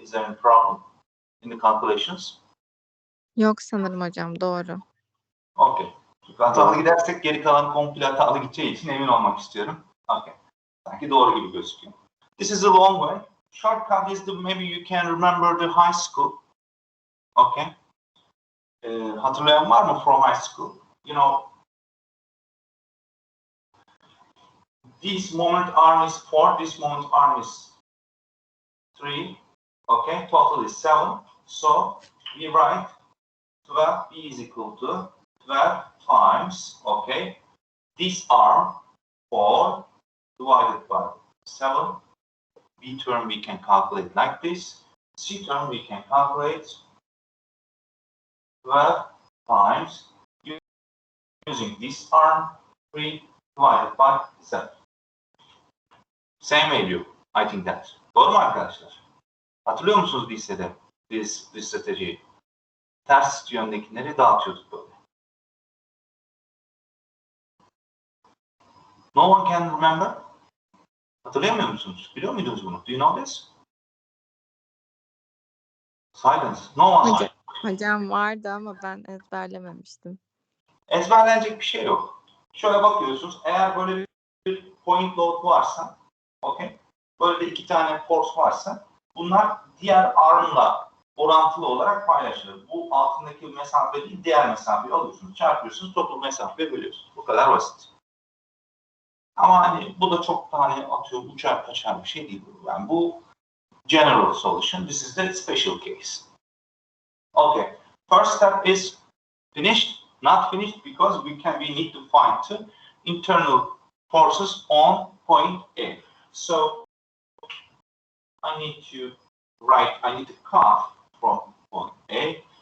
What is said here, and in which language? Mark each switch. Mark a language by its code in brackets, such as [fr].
[en] Is there any problem in the calculations? [tr] Yok sanırım hocam, doğru. [en] Okay. [tr] Çünkü hatalı gidersek geri kalan komple hatalı gideceği için emin olmak istiyorum. Okay. Sanki doğru gibi gözüküyor. [en] This is a long way. Shortcut is maybe you can remember the high school. Okay. [tr] Hatırlayan var mı [en] from high school? You know, this moment arm is 4, this moment arm is 3. Okay, total is 7. So we write 12 is equal to 12 times, okay, this arm 4 divided by 7. B term we can calculate like this. C term we can calculate 12 times using this arm 3 divided by 7. Same value, I think that. [tr] Doğru mu arkadaşlar? Hatırlıyor musunuz lisede biz stratejiyi? Ters yöndekileri dağıtıyorduk böyle. [en] No one can remember? [tr] Hatırlayamıyor musunuz? Biliyor muydunuz bunu? [en] Do you know this? Silence. No one. [tr] Hocam vardı ama ben ezberlememiştim. Ezberlenecek bir şey yok. Şöyle bakıyorsunuz. Eğer böyle bir point load varsa, okay, böyle de 2 tane force varsa, bunlar diğer armla orantılı olarak paylaşılır. Bu altındaki mesafe değil, diğer mesafeyi alıyorsunuz, çarpıyorsunuz, toplam mesafeyi bölüyorsunuz. Bu kadar basit. Ama hani bu da çok hani atıyor, uçar kaçar bir şey değil. Yani bu general solution. [en] This is the special case. Okay. First step is finished. Not finished because we need to find the internal forces on point A. So I need to cut from point A.